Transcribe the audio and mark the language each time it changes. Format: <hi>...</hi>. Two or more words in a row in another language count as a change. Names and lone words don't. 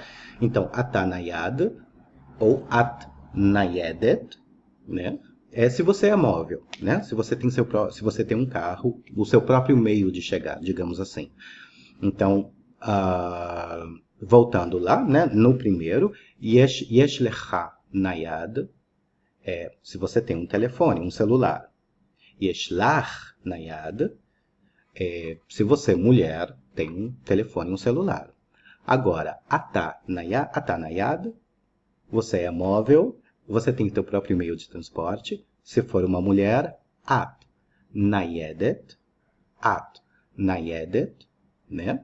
<pt>Então,</pt> <he>אתה נייד</he> <pt>ou</pt> <he>את ניידת,</he> <pt>né? É se você é móvel, né? Se você tem um carro, o seu próprio meio de chegar, digamos assim. Então, voltando lá, né? No primeiro,</pt> <he>יש לך נייד,</he> <pt>se você tem um telefone, um celular.</pt> <he>יש לך נייד,</he> <pt>se você, mulher, tem um telefone, um celular. Agora, atanayad, você é móvel, você tem seu próprio meio de transporte. Se for uma mulher, nayedet, né?</pt>